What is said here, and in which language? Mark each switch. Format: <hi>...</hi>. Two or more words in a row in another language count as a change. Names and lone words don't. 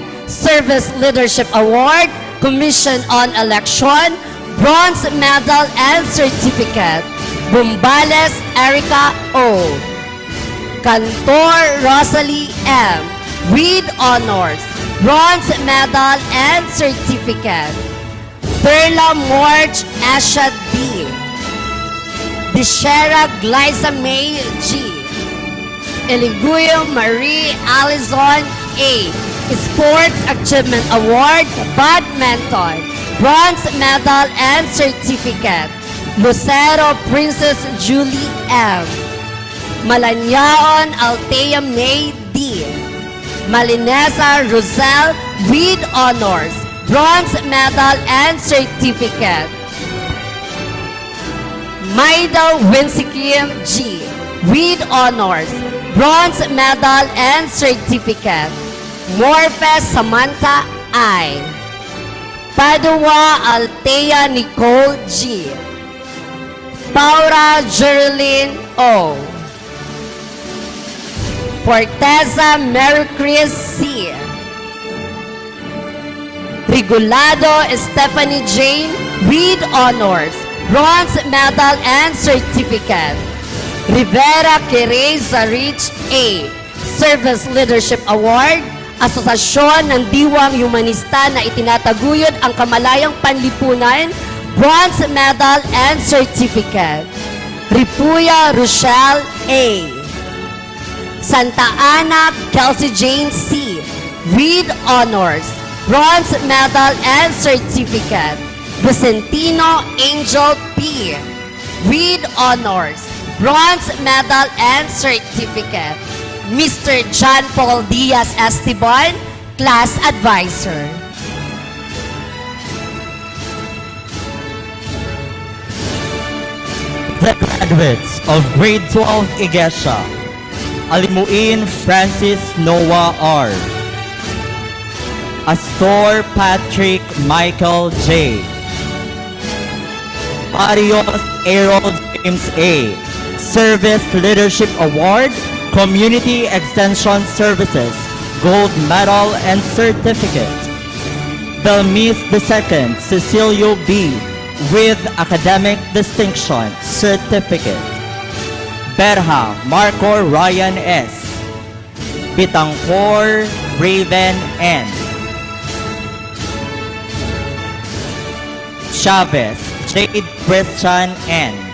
<en>Service Leadership Award, Commission on Election, bronze medal and certificate. Bumbales Erica O. Cantor Rosalie M. with honors, bronze medal and certificate. Perla Morge Asha D. Dishera Glyza May G. Eliguyo Marie Alizon A. Sports Achievement Award, Badminton, bronze medal and certificate. Lucero Princess Julie M. Malanyaon Altea May D. Malinesa Rosel with honors, bronze medal and certificate. Maida Winsikim G. with honors, bronze medal and certificate. Morphe Samantha I. Padua Altea Nicole G. Paura Geraldine O. Forteza Mary Chris C. Rigulado Stephanie Jane with honors, bronze medal and certificate. Rivera Querey Zarich A. Service Leadership Award,</en> <tl>Asosasyon ng Diwang Humanista na itinataguyod ang kamalayang panlipunan,</tl> <en>bronze medal and certificate. Ripuya Rochelle A. Santa Ana Kelsey Jane C. with honors, bronze medal and certificate. Vicentino Angel P. with honors, bronze medal and certificate. Mr. John Paul Diaz Esteban, Class Advisor. The graduates of Grade 12 Iglesia, Alimuin Francis Noah R. Astor Patrick Michael J. Arios Errol James A. Service Leadership Award, Community Extension Services, Gold Medal and Certificate. Belmis II Cecilio B. with Academic Distinction Certificate. Berha Marco Ryan S. Bitangkor Raven N. Chavez Jade Christian N.</en>